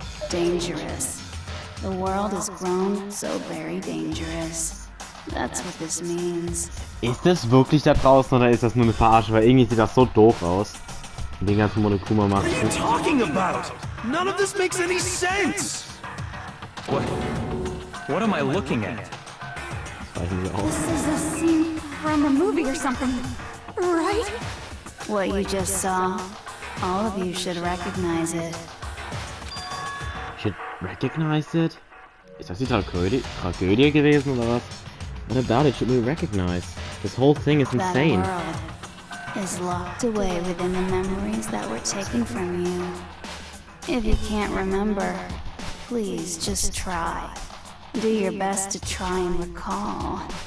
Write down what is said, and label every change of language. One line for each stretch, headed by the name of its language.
English: Dangerous. The world has grown so very dangerous. That's what this means.
German: Ist das wirklich da draußen oder ist das nur eine Verarsche? Weil irgendwie sieht das so doof aus. Und den ganzen Monokuma macht.
English: What are you talking about? None of this makes any sense! What am I looking at? This is a scene from a movie or something, right? What you just saw, all of you should recognize it. Should recognize it?
German: Ist das die Tragödie gewesen oder was?
English: What about it should we recognize? This whole thing is insane. That world is locked away within the memories that were taken from you. If you can't remember, please just try. Do your best to try and recall.